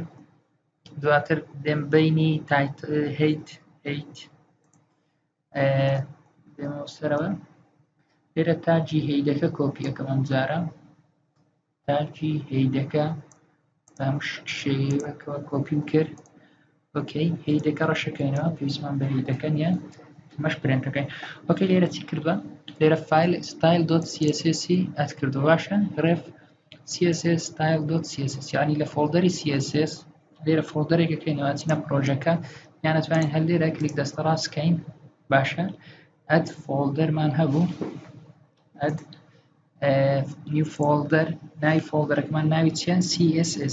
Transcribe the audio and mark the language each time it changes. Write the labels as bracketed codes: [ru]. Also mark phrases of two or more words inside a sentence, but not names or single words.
[ckb] دواتر دێم بینی هەیت دێمەوە سەرەوە لێرە تاجی هەیدەکە کۆپی ئەەکەم. ئەم جارە تاجی هەیدەکە بە هەموو شێوەیەکەوە کۆپیم کرد. ئۆکەی هەیدەکە ڕەشەکەینەوە، پێویستمان بە هەیدەکە نییە، ئەمەش پرێنتەکەین. ئۆکەی لێرە چی کردووە؟ لێرە فایل style.css ئەد کردو، باشە ڕێف css style.css یعنی لە فۆڵدەری css لێرە فۆڵدەرێکەکەینەوە چینە پرۆژەکە، یان ئەتوانین هەر لێرە کلیک دەستە ڕاستکەین. باشە ئەد فۆڵدەرمان هەبوو، [en] add new folder, [ckb] ناوی فۆڵدەرەکەمان ناوی چیان css.